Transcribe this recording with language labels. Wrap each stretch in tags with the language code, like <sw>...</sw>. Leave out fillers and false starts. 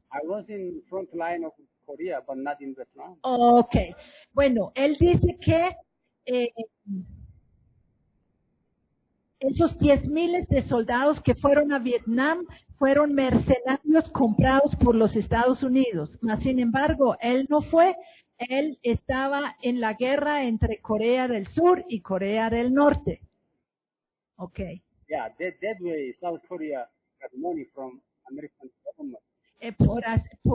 <en>I was in front line of Korea, but not in Vietnam. Okay.</en> <es>Bueno, él dice que esos 10 miles de soldados que fueron a Vietnam fueron mercenarios comprados por los Estados Unidos. Mas, sin embargo, él no fue. Él estaba en la guerra entre Corea del Sur y Corea del Norte.</es> <en>Okay. Yeah, that way South Korea got money from American government.</en>